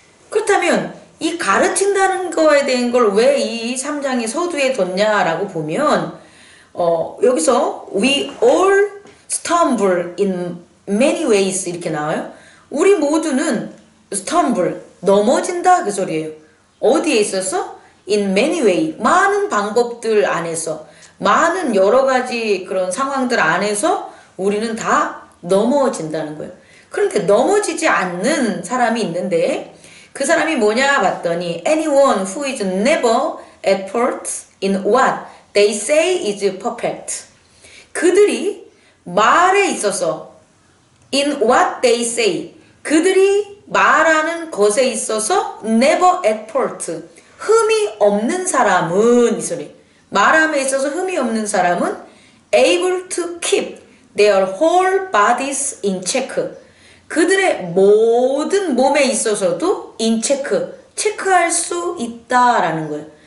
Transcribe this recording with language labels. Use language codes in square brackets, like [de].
[ko] 그렇다면 이 가르친다는 거에 대한 걸 왜 이 3장의 서두에 뒀냐라고 보면 여기서 [en] we all stumble in many ways [ko] 이렇게 나와요. 우리 모두는 stumble 넘어진다 그 소리예요. 어디에 있어서? [en] in many way [ko] 많은 방법들 안에서 많은 여러 가지 그런 상황들 안에서 우리는 다 넘어진다는 거예요. 그런데 넘어지지 않는 사람이 있는데 그 사람이 뭐냐 봤더니 [en] anyone who is never at fault in what they say is perfect. [ko] 그들이 말에 있어서 [en] in what they say [ko] 그들이 말하는 것에 있어서 [en] never at fault [ko] 흠이 없는 사람은 이 소리 말함에 있어서 흠이 없는 사람은 [en] able to keep their whole bodies in check [ko] 그들의 모든 몸에 있어서도 [en] in check [ko] 체크할 수 있다라는 거예요.